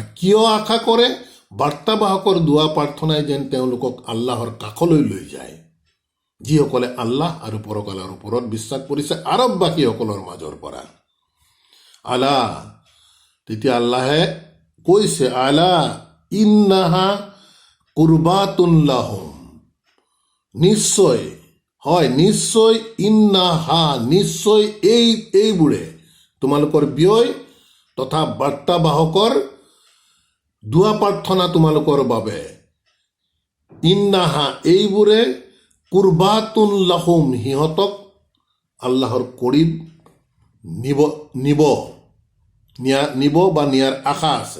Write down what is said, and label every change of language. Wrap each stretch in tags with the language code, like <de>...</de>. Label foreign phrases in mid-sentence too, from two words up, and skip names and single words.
<as>কিয় আশা কৰে? বাৰ্তাবাহকৰ দোৱা প্ৰাৰ্থনাই যেন তেওঁলোকক আল্লাহৰ কাষলৈ লৈ যায়, যিসকলে আল্লাহ আৰু পৰকালৰ ওপৰত বিশ্বাস কৰিছে আৰববাসীসকলৰ মাজৰ পৰা। আলা, তেতিয়া আল্লাহে কৈছে</as> <ar>ألا إنها قربة لهم,</ar> <as>নিশ্চয়, হয় নিশ্চয়, ইন্নাহা, নিশ্চয়, এইবোৰে তোমালোকৰ ব্যয় তথা বাৰ্তাবাহকৰ দোৱা প্ৰাৰ্থনা তোমালোকৰ বাবে, ইন্নাহা, এইবোৰে</as> <ar>قربة لهم,</ar> <as>সিহঁতক আল্লাহৰ কৰীব নিব বা নিয়াৰ আশা আছে।</as>